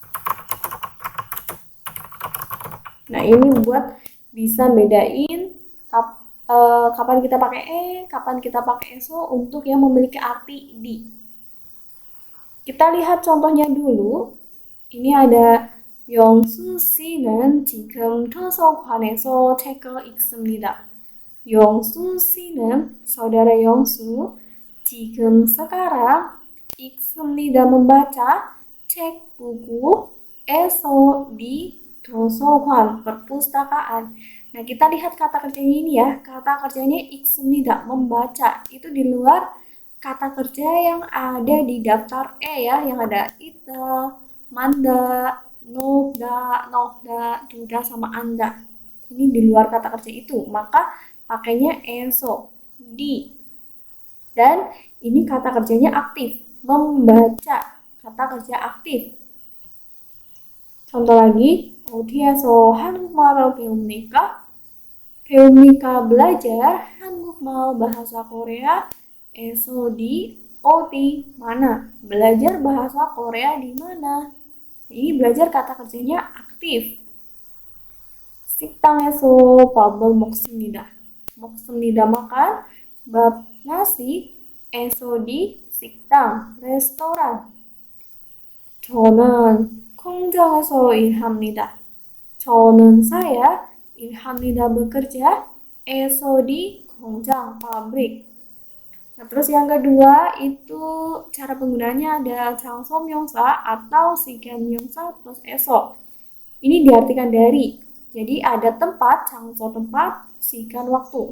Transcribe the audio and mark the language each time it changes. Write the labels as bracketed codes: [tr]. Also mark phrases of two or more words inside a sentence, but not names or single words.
[id] Nah, ini buat bisa bedain kapan kita pakai kapan kita pakai eso untuk yang memiliki arti di. Kita lihat contohnya dulu. [ko] Ini ada 영수 씨는 지금 도서관에서 책을 읽습니다. 영수 씨는 [id] saudara 영수 지금 sekarang 읽습니다 membaca cek buku eso di 도서관, perpustakaan. Nah, kita lihat kata kerjanya ini ya. Kata kerjanya 읽습니다, membaca. Itu di luar kata kerja yang ada di daftar ya, yang ada ita, manda, nohda, duda, sama anda. Ini di luar kata kerja itu. Maka pakainya eso, di. Dan ini kata kerjanya aktif, membaca. Kata kerja aktif. contoh lagi, [ko] 어디에서 한국말을 배웁니까? [id] 배웁니까 belajar 한국말 bahasa Korea eso di 어디 mana belajar bahasa Korea di mana. Ini belajar kata kerjanya aktif. [ko] 식당에서 밥을 먹습니다. [id] 먹습니다 makan 밥 nasi eso di 식당 restoran. [ko] 저는 공장에서 일합니다. [id] 저는 saya 일합니다 bekerja eso di 공장 pabrik. Nah, terus yang kedua itu cara penggunaannya ada 장소명사 atau 시간명사 plus eso. Ini diartikan dari. Jadi ada tempat, 장소 tempat, sigan waktu.